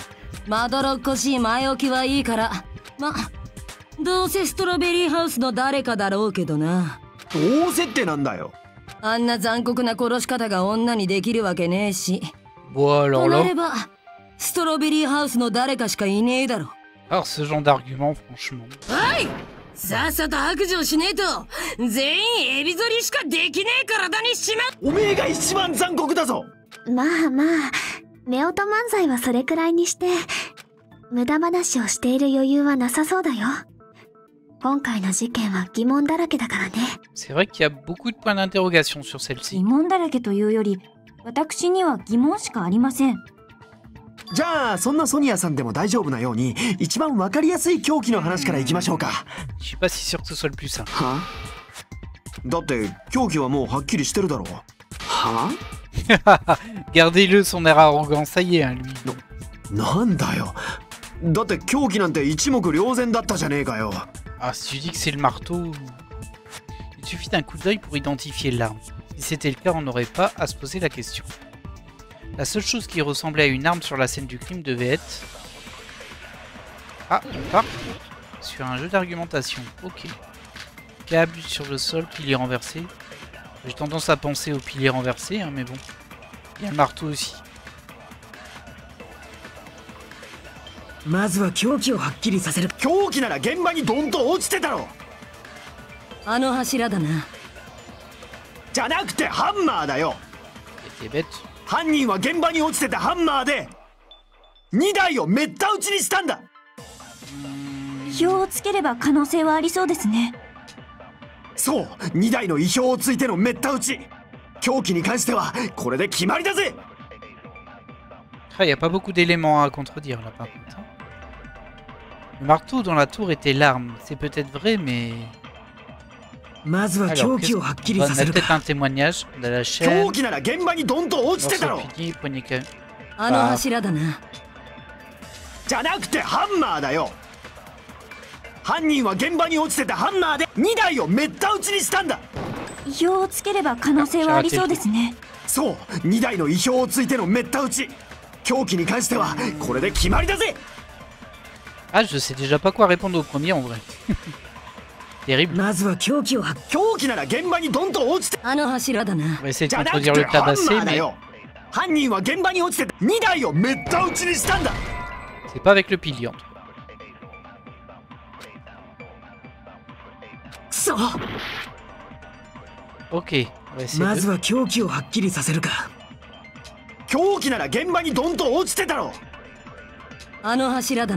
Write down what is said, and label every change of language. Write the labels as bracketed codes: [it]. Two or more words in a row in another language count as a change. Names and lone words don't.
[ja] まどろっこしい前置きはいいから、どうせストロベリーハウスの誰かだろうけどな。どうせってなんだよ。あんな残酷な殺し方が女にできるわけねえし。 [fr] Bon [ja] と [fr] alors [ja] な [fr] là, [ja] ればストロベリーハウスの誰かしかいねえだろ。 [fr] alors ce genre d'argument franchement. [ja] おい、さっさと白状しねえと全員エビ反りしかできねえ体にしまう。おめえが一番残酷だぞ。まあまあ、夫婦漫才はそれくらいにして無駄話をしている余裕はなさそうだよ。今回の事件は疑問だらけだからね。 [fr] C'est vrai qu'il y a beaucoup de points d'interrogation sur celle-ci. [ja] 疑問だらけというより、私には疑問しかありません。じゃあそんなソニアさんでも大丈夫なように一番わかりやすい凶器の話からいきましょうか。 [fr] Je suis pas si sûr que ce soit le plus simple. [ja] は？だって凶器はもうはっきりしてるだろう。は？ [fr] Gardez-le son air arrogant, ça y est, hein, lui. [ja] なんだよ。だって凶器なんて一目瞭然だったじゃねえかよ。 [fr] Ah, si tu dis que c'est le marteau... Il suffit d'un coup d'œil pour identifier l'arme. Si c'était le cas, on n'aurait pas à se poser la question. La seule chose qui ressemblait à une arme sur la scène du crime devait être... Ah, on part sur un jeu d'argumentation. Ok. Câble sur le sol, pilier renversé. J'ai tendance à penser au pilier renversé, hein, mais bon. Il y a le marteau aussi. [ja] まずは凶器をはっきりさせる。凶器なら現場にドンと落ちてたろ。あの柱だな。じゃなくてハンマーだよ。犯人は現場に落ちてたハンマーで2台をめった打ちにしたんだ。意表をつければ可能性はありそうですね。そう、2台の意表をついてのめった打ち。凶器に関してはこれで決まりだぜ。 [fr] Ah, il n'y a pas beaucoup d'éléments à contredire là par contre. Le marteau dans la tour était l'arme. C'est peut-être vrai, mais... Alors, on a peut-être un témoignage. On a la chaîne. Morceau de pilier, poignée quand même. [ja] あの柱だな。じゃなくてハンマーだよ。犯人は現場に落ちてたハンマーで2台をめった打ちにしたんだ。意表をつければ可能性はありそうですね。そう、2台の意表をついてのめった打ち。凶器に関してはこれで決まりだぜ。 [fr] Ah, je sais déjà pas quoi répondre au premier en vrai. Terrible. [ja] まずは凶器なら現場にドンと落ちて。あの柱だな。 [fr] On va essayer de contredire le tabassé, mais... [ja] 犯人は現場に落ちて2台をめった打ちにしたんだ。 [fr] C'est pas avec le pilier en tout cas. [ja] くそ。 [fr] Ok, on va essayer [ja] まずは凶器をはっきりさせるか。凶器なら現場にドンと落ちてたろ。あの柱だな。